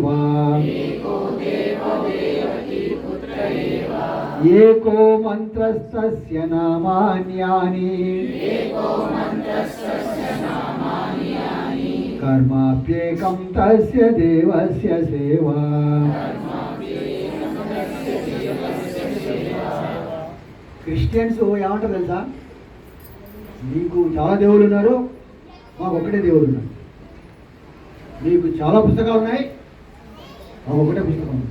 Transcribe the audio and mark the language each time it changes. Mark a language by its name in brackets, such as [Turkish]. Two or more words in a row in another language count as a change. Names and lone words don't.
[Sanskrit] एको देवो देवकी पुत्र एव एको मन्त्रस्तस्य नामान्यानि एको मन्त्रस्य नामानि यानि कर्माप्येकं तस्य देवस्य सेवा [Telugu] క్రిస్టియన్స్ ఏమంటారు తెలుసా, మీకు చాలా దేవుళ్ళు ఉన్నారు, మాకు ఒకటే దేవుడు ఉన్నారు. మీకు చాలా పుస్తకాలు ఉన్నాయి, మాకు ఒకటే పుస్తకం ఉంది.